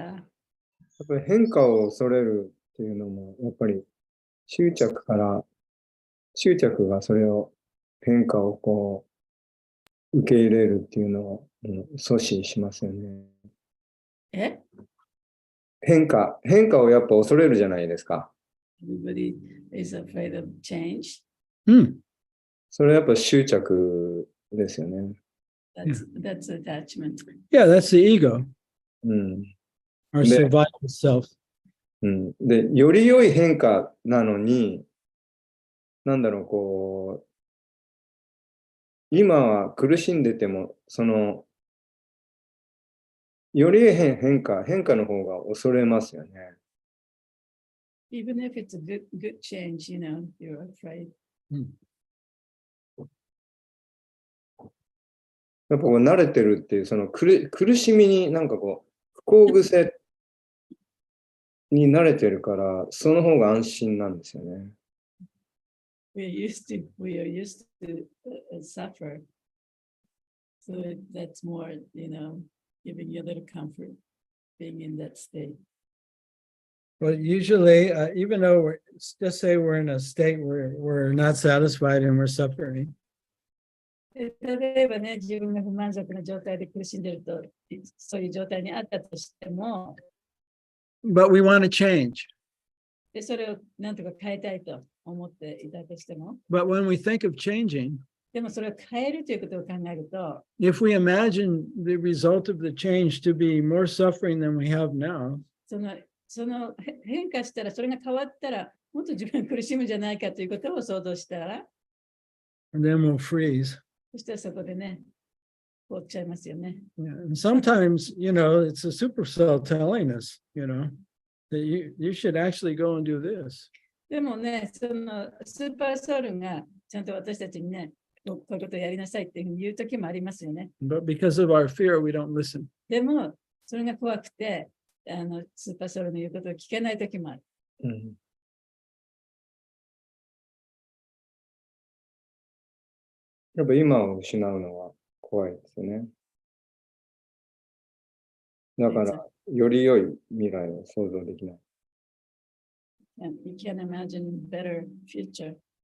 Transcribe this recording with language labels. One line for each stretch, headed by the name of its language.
Japanese: やっぱり変化を恐れるっていうのも、やっぱり執着がそれを変化をこう受け入れるっていうのを阻止しますよね。え？変化をやっぱ恐れるじゃないですか。
English: Everybody is afraid of change.
Japanese: それはやっぱ執着ですよね。
English: That's attachment. Yeah, that's the ego. うん。 our
Japanese: で、
English: survival self. うん。
Japanese: で、より良い変化なのに、なんだろう、こう、今は苦しんでても、その、より良い変化の方が恐れますよね。
English: Even if it's a good change, you know, you're afraid.
Japanese: やっぱこう慣れてるっていう、その苦しみになんかこう、不幸癖に慣れてるから、その方が安心なんですよね。
English: We are used to suffer. So that's more, you know, giving you a little comfort being in that state. But usually, even though just say we're in a state where we're not satisfied and we're suffering,
Japanese: 例えばね、自分が不満足な状態で苦しんでると、そういう状態にあったとしても、
English: but we want to change.
Japanese: でそれをなんとか変えたいと思っていたとしても、
English: But when we think of changing,
Japanese: でもそれを変えるということを考えると、
English: if we imagine the result of the change to be more suffering than we have now,
Japanese: その変化したら、それが変わったら、もっと自分が苦しむんじゃないかということを想像したら、
English: and then we'll freeze.
Japanese: そしたらそこでね、凍っちゃいますよね。 Yeah.
English: And sometimes, you know, it's a supercell telling us, you know, that you should actually go and do this.
Japanese: でもね、そのスーパーソウルがちゃんと私たちにね、こういうことをやりなさいっていうふうに言うときもありますよね。
English: But because of our fear, we don't listen.
Japanese: でも、それが怖くて、スーパーソウルの言うことを聞けないときもある。うん。やっぱ今を失うのは怖いですよね。だから、より良い未来を想像できない。
English: And you can't imagine better future.